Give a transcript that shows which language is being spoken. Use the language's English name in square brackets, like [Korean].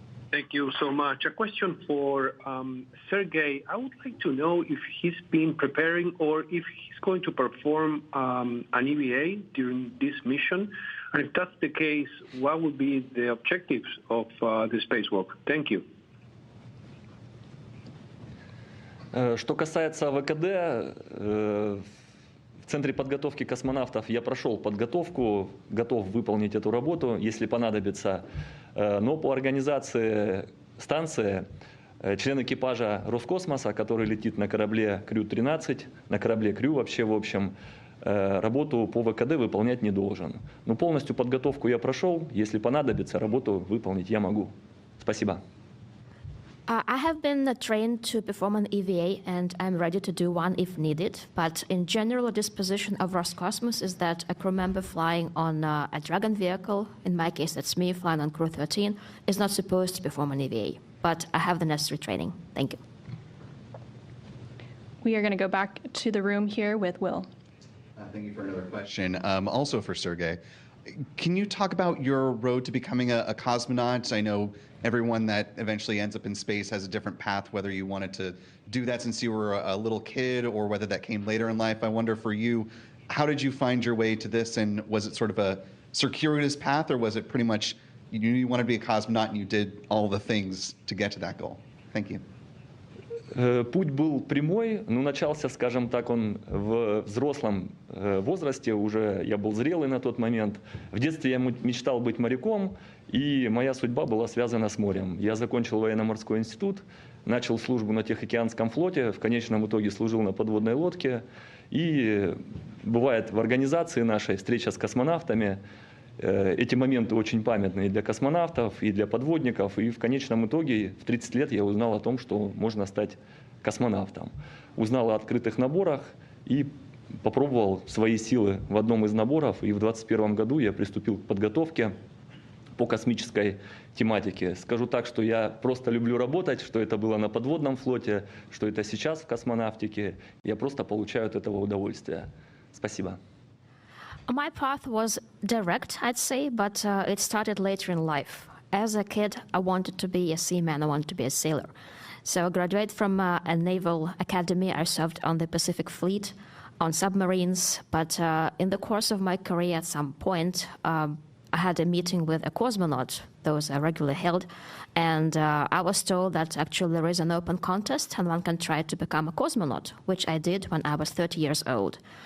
[English] Thank you so much. A question for Sergey. I would like to know if he's been preparing or if he's going to perform an EVA during this mission. And if that's the case, what would be the objectives of the spacewalk? Thank you. [Russian] Что касается ВКД, в Центре подготовки космонавтов я прошел подготовку, готов выполнить эту работу, если понадобится. Но по организации станции член экипажа Роскосмоса, который летит на корабле Crew-13, на корабле Crew вообще, в общем, работу по ВКД выполнять не должен. Но полностью подготовку я прошел, если понадобится, работу выполнить я могу. Спасибо. [English] I have been trained to perform an EVA, and I'm ready to do one if needed. But in general, the disposition of Roscosmos is that a crew member flying on a Dragon vehicle, in my case that's me flying on Crew-13, is not supposed to perform an EVA. But I have the necessary training. Thank you. We are going to go back to the room here with Will. Thank you for another question. Also for Sergey. Can you talk about your road to becoming a cosmonaut? I know everyone that eventually ends up in space has a different path, whether you wanted to do that since you were a little kid or whether that came later in life. I wonder for you, how did you find your way to this, and was it sort of a circuitous path, or was it pretty much you knew you wanted to be a cosmonaut and you did all the things to get to that goal? Thank you. [Russian] Путь был прямой, но начался, скажем так, он в взрослом возрасте, уже я был зрелый на тот момент. В детстве я мечтал быть моряком, и моя судьба была связана с морем. Я закончил военно-морской институт, начал службу на Тихоокеанском флоте, в конечном итоге служил на подводной лодке. И бывает в организации нашей встреча с космонавтами. Эти моменты очень памятные для космонавтов и для подводников. И в конечном итоге в 30 лет я узнал о том, что можно стать космонавтом. Узнал о открытых наборах и попробовал свои силы в одном из наборов. И в 2021 году я приступил к подготовке по космической тематике. Скажу так, что я просто люблю работать, что это было на подводном флоте, что это сейчас в космонавтике. Я просто получаю от этого удовольствие. Спасибо. [English] My path was direct, I'd say, but it started later in life. As a kid, I wanted to be a seaman, I wanted to be a sailor. So I graduated from a naval academy. I served on the Pacific Fleet, on submarines, but in the course of my career at some point, I had a meeting with a cosmonaut, those are regularly held, and I was told that actually there is an open contest and one can try to become a cosmonaut, which I did when I was 30 years old.